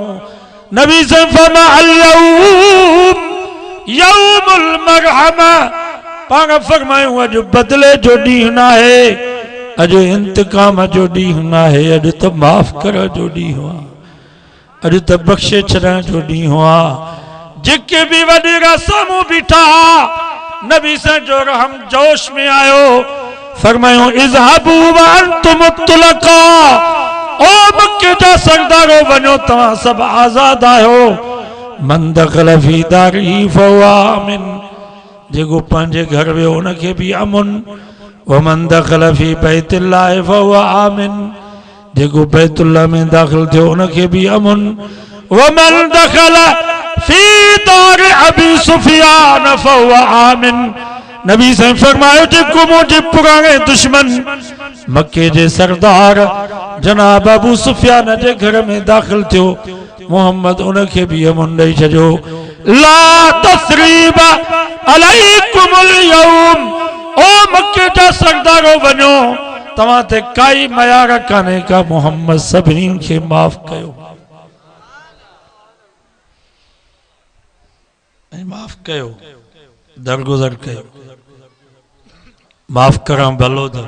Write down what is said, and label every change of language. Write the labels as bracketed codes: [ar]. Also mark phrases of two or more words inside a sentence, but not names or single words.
[sd] नबी से फरमा [ar] اليوم يوم المرحمة, [sd] पाण फरमायूं अॼु बदले जो ॾींहुं न आहे, अॼु इंतकाम जो ॾींहुं न आहे, अॼु त माफ़ करण जो ॾींहुं आहे, अॼु त बख़्शे छॾण जो ॾींहुं आहे। जेके बि वॾेरा साम्हूं बीठा नबी सां जो रहम जोश में आयो, फरमायूं [ar] اذهبوا وأنتم الطلقاء, [sd] ओ मक्के जा सरदारो वञो तव्हां सभु आज़ाद आहियो। [ar] من دخل في داري فهو آمن, [sd] जेको पंहिंजे घर वियो उनखे बि अमुन। [ar] ومن دخل في بيت الله فهو آمن, [sd] जेको बैतुल्लाह में दाख़िल थियो उनखे बि अमुन। [ar] ومن دخل في دار أبي سفيان فهو آمن, [sd] नबी से फरमायो जेको मुझे पुराने दुश्मन मक्के जे सरदार जनाब अबू सुफियान जे घर में दाखिल थियो, मोहम्मद उनके भी अमन ॾेई छॾियो। [ar] لا تثريب عليكم اليوم, [sd] ओ मक्के जा सरदारो वञो, तव्हां ते काई मयार कान्हे का, मोहम्मद सभिनी खे माफ़ कयो, माफ़ कयो, दरगुज़र कयो, माफ़ करण भलो अथव।